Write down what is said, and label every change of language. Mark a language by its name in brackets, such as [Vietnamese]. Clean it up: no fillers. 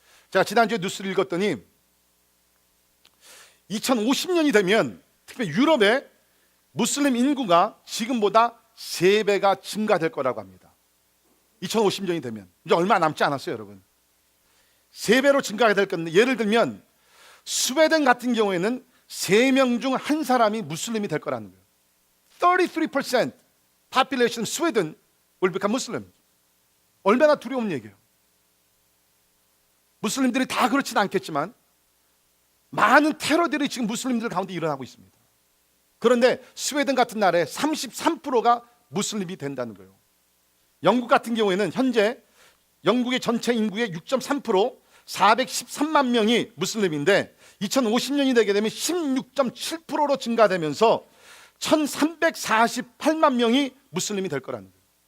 [Korean] 제가 지난주에 뉴스를 읽었더니 2050년이 되면 특히 유럽의 무슬림 인구가 지금보다 3배가 증가될 거라고 합니다. 2050년이 되면 이제 얼마 남지 않았어요, 여러분. 3배로 증가가 될 건데, 예를 들면 스웨덴 같은 경우에는 3명 중 1사람이 무슬림이 될 거라는 거예요. [English] 33% population Sweden will become Muslim. [Korean] 얼마나 두려운 얘기예요. 무슬림들이 다 그렇지는 않겠지만 많은 테러들이 지금 무슬림들 가운데 일어나고 있습니다. 그런데 스웨덴 같은 나라에 33%가 무슬림이 된다는 거예요. 영국 같은 경우에는 현재 영국의 전체 인구의 6.3%, 413만 명이 무슬림인데 2050년이 되게 되면 16.7%로 증가되면서 1348만 명이 무슬림이 될 거라는 거예요.